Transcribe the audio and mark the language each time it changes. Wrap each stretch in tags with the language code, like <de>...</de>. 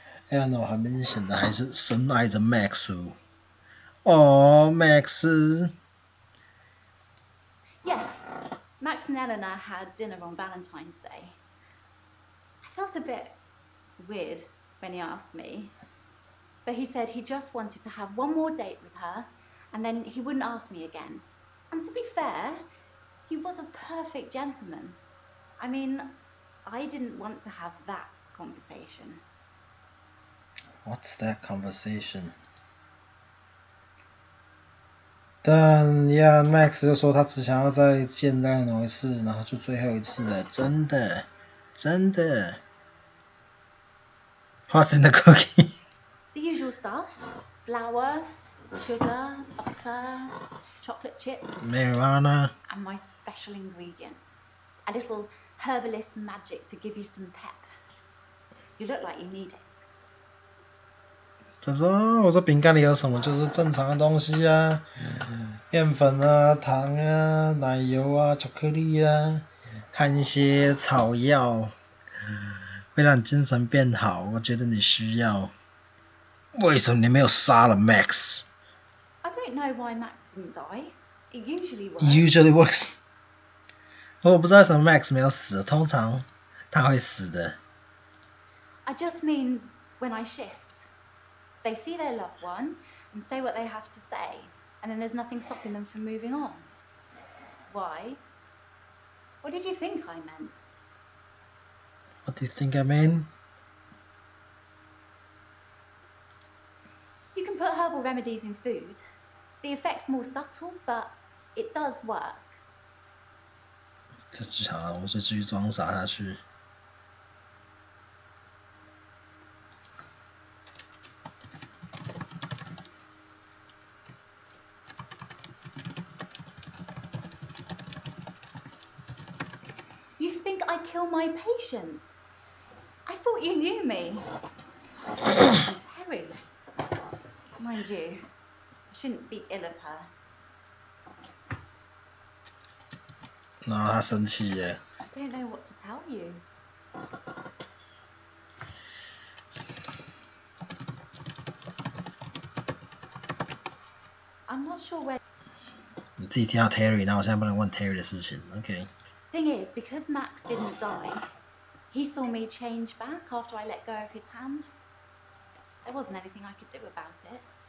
<zh>Eleanor 很明显的还是深爱着 Max。哦 ，Max。</zh> <en>Yes, Max and Eleanor had dinner on Valentine's Day. I felt a bit weird when he asked me, but he said he just wanted to have one more date with her, and then he wouldn't ask me again. And to be fair, he was a perfect gentleman. I mean, I didn't want to have that conversation. What's that conversation?</en> <zh>但呀 ，Max 就说他只想要再见Eleanor一次，然后就最后一次了，真的，真的。</zh> <en>What's in the cookie? The usual stuff: flour, sugar, butter, chocolate chips, Marijuana. and my special ingredient, a little herbalist magic to give you some pep. You look like you need it.</en> <zh>他说：“我说饼干里有什么？就是正常的东西啊，面粉啊、糖啊、奶油啊、巧克力啊，和一些草药，会让你精神变好。我觉得你需要。为什么你没有杀了 Max?</zh> <en>I don't know why Max didn't die. It usually works. Usually works.</en> <zh>我不知道为什么 Max 没有死，通常他会死的。</zh> <en>I just mean when I shift. They see their loved one and say what they have to say, and then there's nothing stopping them from moving on. Why? What did you think I meant? What do you think I mean? You can put herbal remedies in food. The effect's more subtle, but it does work.</en> <zh>这剧场我就继续装傻下去。</zh> <en>You think I kill my patients? I thought you knew me. Terry. Mind you, I shouldn't speak ill of her.</en> <zh>然后他生气耶。</zh> <en>I don't know what to tell you. I'm not sure where.</en> <zh>你自己听到 Terry， 那我现在不能问 Terry 的事情 ，OK？</zh> <en>Thing is, because Max didn't die, he saw me change back after I let go of his hand. There wasn't anything I could do about it.</en>